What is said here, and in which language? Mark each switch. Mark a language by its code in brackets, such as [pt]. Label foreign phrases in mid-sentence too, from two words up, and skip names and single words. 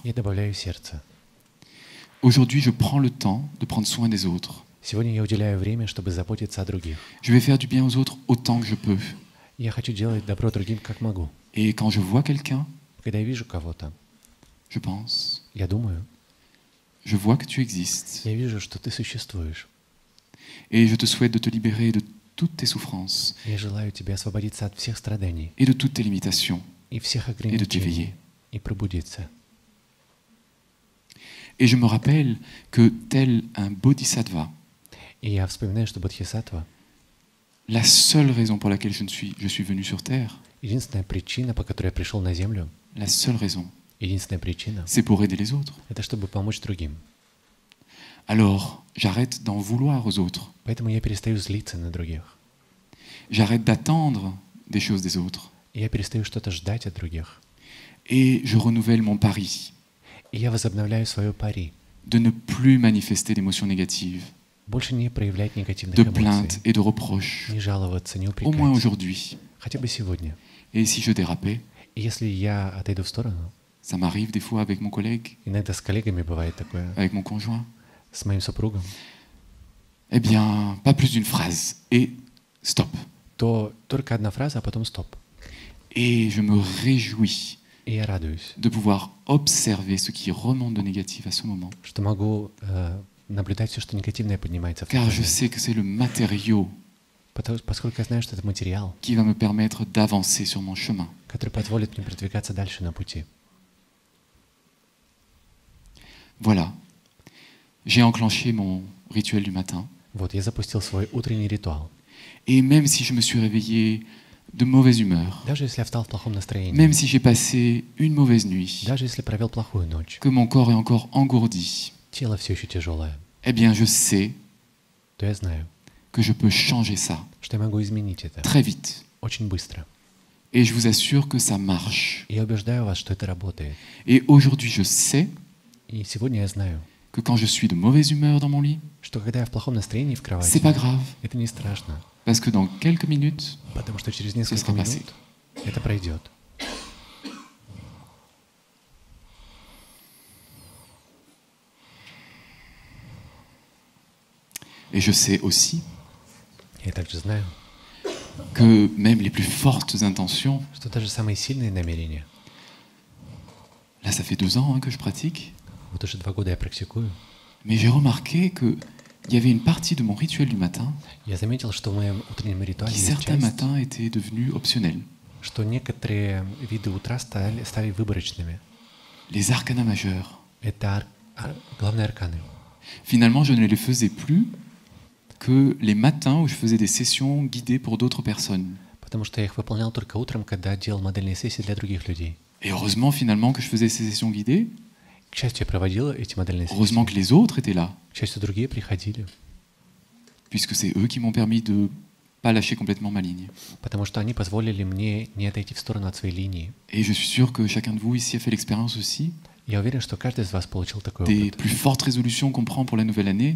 [ru] я добавляю сердце. [fr] Aujourd'hui, je prends le temps de prendre soin des autres. [ru] Сегодня я уделяю время, чтобы заботиться о других. [fr] Je vais faire du bien aux autres autant que je peux. [ru] Я хочу делать добро другим, как могу. [fr] Et quand je vois quelqu'un, [ru] Когда я вижу кого-то, [fr] je pense, [ru] я думаю, [fr] je vois que tu existes. [ru] я вижу, что ты существуешь. [fr] Et je te souhaite de te libérer de toutes tes souffrances [ru] Я желаю тебе освободиться от всех страданий [fr] et de toutes tes limitations [ru] и всех [fr] t'éveiller. [ru] ограничений и пробудиться. [fr] Et je me rappelle que tel un bodhisattva, [ru] И я вспоминаю, что Бодхисаттва — [fr] la seule raison pour laquelle je suis venu sur Terre, [ru] единственная причина, по которой я пришел на Землю, [fr] la seule raison, [ru] единственная причина [fr] c'est pour aider les autres. — [ru] это чтобы помочь другим. [fr] Alors, j'arrête d'en vouloir aux autres. [ru] Поэтому я перестаю злиться на других. [fr] J'arrête d'attendre des choses des autres. [ru] И я перестаю что-то ждать от других. [fr] Et je renouvelle mon pari [ru] И я возобновляю свое пари. [fr] de ne plus manifester d'émotions négatives, [ru] Больше не проявлять негативных [fr] de plaintes [ru] эмоций, [fr] et de reproches, [ru] не жаловаться, не [fr] au moins [ru] упрекать. [fr] aujourd'hui. [ru] Хотя бы сегодня. [fr] Et si je dérapais, [ru] И если я отойду в сторону, [fr] ça m'arrive des fois avec mon collègue, [ru] иногда с коллегами бывает такое, [fr] avec mon conjoint, [ru] с моим супругом, [fr] eh bien, pas plus d'une phrase et stop. [ru] то только одна фраза, а потом стоп. [fr] Et je me réjouis [ru] И я радуюсь, [fr] de pouvoir observer ce qui remonte de négatif à ce moment. [ru] что могу наблюдать все, что негативное поднимается в тот [fr] Car je [ru] момент. [fr] sais que c'est le matériau [ru] Поскольку я знаю, что это материал, [fr] qui va me permettre d'avancer sur mon chemin. [ru] который позволит мне продвигаться дальше на пути. [fr] Voilà. J'ai enclenché mon rituel du matin. [ru] Вот, я запустил свой утренний ритуал. [fr] Et même si je me suis réveillé de mauvaise humeur, [ru] Даже если я встал в плохом настроении, [fr] même si j'ai passé une mauvaise nuit, [ru] даже если провел плохую ночь, [fr] que mon corps est encore engourdi, [ru] тело все еще тяжелое, [fr] eh bien je sais [ru] то я знаю, [fr] que je peux changer ça [ru] что я могу изменить это [fr] très vite. [ru] очень быстро. [fr] Et je vous assure que ça marche. [ru] И я убеждаю вас, что это работает. [fr] Et aujourd'hui, je sais [ru] И сегодня я знаю, [fr] que quand je suis de mauvaise humeur dans mon lit, [ru] что когда я в плохом настроении в кровати, [fr] c'est pas grave, [ru] это не страшно, [fr] parce que dans quelques minutes, [ru] потому что через [fr] ce [ru] несколько [fr] sera passé. [ru] минут это пройдет. [fr] Et je sais aussi [ru] Я также знаю, [fr] que même les plus fortes intentions, [ru] что даже самые сильные намерения, [fr] là ça fait 2 ans que je pratique, [ru] вот уже 2 года я практикую, [fr] mais j'ai remarqué qu'il y avait une partie de mon rituel du matin [ru] я заметил, что в моем утреннем ритуале [fr] qui [ru] есть [fr] certains [ru] часть, [fr] matins étaient devenus optionnels. [ru] что некоторые виды утра стали выборочными. [fr] Les arcanas majeurs. [ru] Это главные арканы. [fr] Finalement, je ne les faisais plus que les matins où je faisais des sessions guidées pour d'autres personnes. [ru] Потому что я их выполнял только утром, когда делал модельные сессии для других людей. [fr] Et heureusement finalement que je faisais ces sessions guidées, [ru] К счастью, я проводил эти модельные [fr] heureusement que [ru] сессии. [fr] les autres étaient là, [ru] К счастью, другие приходили, [fr] puisque c'est eux qui m'ont permis de pas lâcher complètement ma ligne. [ru] потому что они позволили мне не отойти в сторону от своей линии. [fr] Et je suis sûr que chacun de vous ici a fait l'expérience aussi [ru] Я уверен, что каждый из вас получил такой [fr] des [ru] опыт, [fr] plus fortes résolutions qu'on prend pour la nouvelle année.